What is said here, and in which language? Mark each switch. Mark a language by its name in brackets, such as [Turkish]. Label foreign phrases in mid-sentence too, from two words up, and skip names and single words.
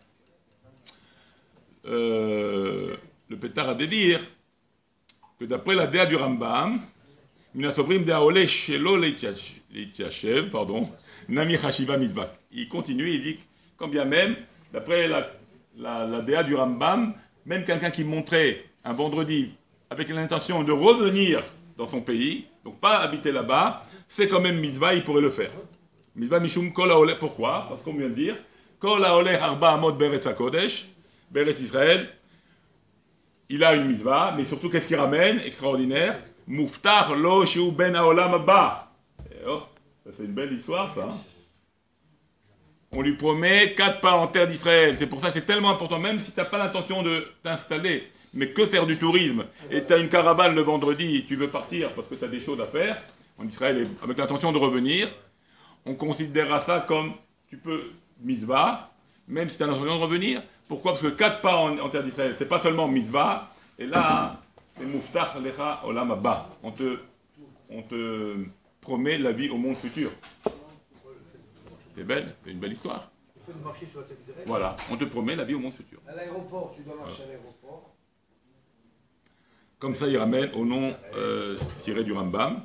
[French] Le pétard à dire que d'après la Déa du Rambam, il continue, il dit, quand bien même, d'après la Déa du Rambam, même quelqu'un qui montrait un vendredi avec l'intention de revenir dans son pays, donc pas habiter là-bas, c'est quand même mitzvah, il pourrait le faire. [Hebrew] מצוה משום כל העולה, [French] pourquoi? Parce qu'on vient de dire, [Hebrew] כל העולה ארבע אמות בארץ הקודש בארץ ישראל, [French] il a une mitzvah, mais surtout qu'est-ce qu'il ramène? Extraordinaire. [Hebrew] מובטח לו שו בן העולם הבא. [French] Oh, c'est une belle histoire, ça. Hein? On lui promet 4 pas en terre d'Israël. C'est pour ça que c'est tellement important, même si tu n'as pas l'intention de t'installer, mais que faire du tourisme, et tu as une caravane le vendredi, tu veux partir parce que tu as des choses à faire, en Israël, avec l'intention de revenir, on considérera ça comme, tu peux, mitzvah, même si tu as l'intention de revenir. Pourquoi? Parce que 4 pas en terre d'Israël, c'est pas seulement mitzvah, et là, c'est [Hebrew] מובטח לך עולם הבא. [French] On te promet la vie au monde futur. C'est belle, c'est une belle histoire. Il faut marcher sur la tête d'Israël. Voilà, on te promet la vie au monde futur. À l'aéroport, tu dois marcher à l'aéroport. Comme ça, il ramène au nom tiré du Rambam.